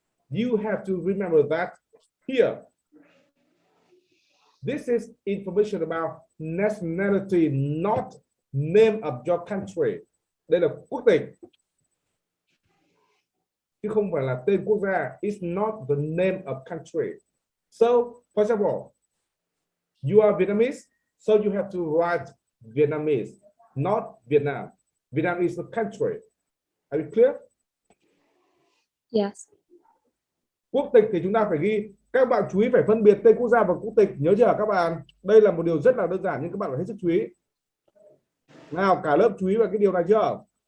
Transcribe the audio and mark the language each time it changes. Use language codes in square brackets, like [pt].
[en] You have to remember that here. This is information about nationality, not name of your country. [vi] Đây là quốc tịch chứ không phải là tên quốc gia. [en] It's not the name of country. So, for example, you are Vietnamese, so you have to write Vietnamese, not Vietnam. Vietnam is the country. Are you clear? Yes. [vi] Quốc tịch thì chúng ta phải ghi, các bạn chú ý phải phân biệt tên quốc gia và quốc tịch, nhớ chưa các bạn? Đây là một điều rất là đơn giản nhưng các bạn phải hết sức chú ý. Nào, cả lớp chú ý vào cái điều này chưa?